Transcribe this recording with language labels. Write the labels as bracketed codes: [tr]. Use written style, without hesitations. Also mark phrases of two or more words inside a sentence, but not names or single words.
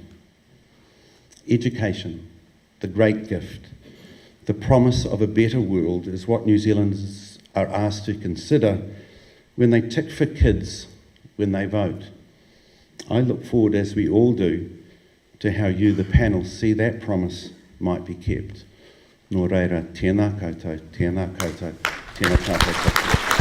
[en] Education, the great gift, the promise of a better world, is what New Zealanders are asked to consider when they tick for kids when they vote. I look forward, as we all do, to how you, the panel, see that promise might be kept. [mi] Nō reira, tēnā koutou, tēnā koutou, tēnā tātou.